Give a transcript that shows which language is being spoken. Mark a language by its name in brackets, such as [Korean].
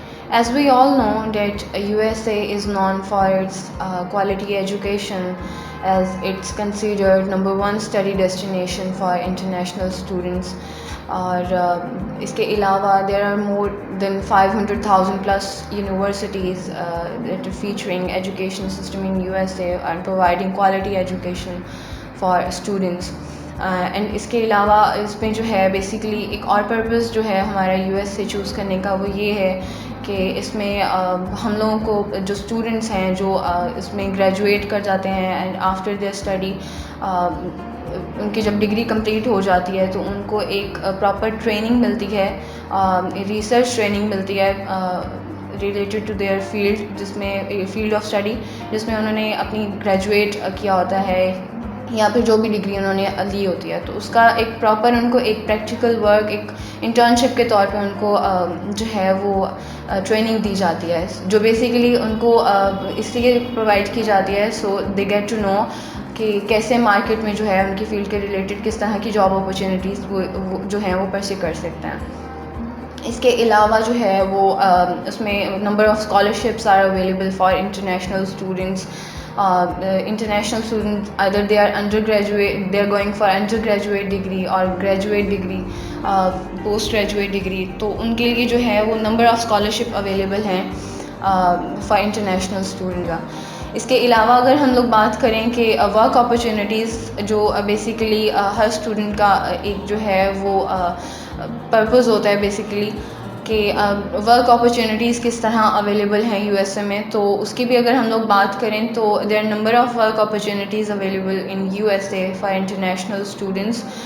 [English] As we all know that USA is known for its quality education, as it's considered number one study destination for international students. [Urdu] اور اس کے علاوہ [English] there are more than 500,000 plus universities that are featuring education system in USA and providing quality education for students. [Urdu] And اس کے علاوہ اس میں جو ہے basically ایک اور پرپز جو ہے ہمارا یو ایس سے چوز کرنے کا وہ یہ ہے کہ اس میں ہم لوگوں کو جو اسٹوڈنٹس ہیں جو اس میں گریجویٹ کر جاتے ہیں [English] and after their study [Urdu] in کی جب ڈگری کمپلیٹ ہو جاتی ہے تو ان کو ایک پراپر ٹریننگ ملتی ہے، ریسرچ ٹریننگ ملتی ہے ریلیٹڈ ٹو دیئر فیلڈ، جس میں فیلڈ آف اسٹڈی جس میں انہوں نے اپنی گریجویٹ کیا ہوتا ہے یا پھر جو بھی ڈگری انہوں نے لی ہوتی ہے، تو اس کا ایک پراپر ان کو ایک پریکٹیکل ورک ایک انٹرنشپ کے طور پہ ان کو جو ہے وہ ٹریننگ دی جاتی ہے، جو بیسیکلی ان کو اس لیے پرووائڈ کی جاتی ہے [English] so they get to know [Urdu] کہ کیسے مارکیٹ میں جو ہے ان کی فیلڈ کے ریلیٹڈ کس طرح کی جاب اپرچونیٹیز وہ جو ہیں وہ پرسیو کر سکتے ہیں۔ اس کے علاوہ جو ہے وہ اس میں [English] Number of scholarships are available for international students. International students, either they are undergraduate, they are going for undergraduate degree or graduate degree, post graduate degree, [Urdu] تو ان کے لیے جو ہے وہ نمبر آف اسکالرشپ اویلیبل ہیں فار انٹرنیشنل اسٹوڈنٹ کا. اس کے علاوہ اگر ہم لوگ بات کریں کہ ورک اپرچونیٹیز جو بیسیکلی ہر اسٹوڈنٹ کا ایک جو ہے وہ پرپز ہوتا ہے بیسیکلی کہ ورک اپرچونیٹیز کس طرح اویلیبل ہیں یو ایس اے میں، تو اس کی بھی اگر ہم لوگ بات کریں تو [English] There are number of work opportunities available in U S A for international students.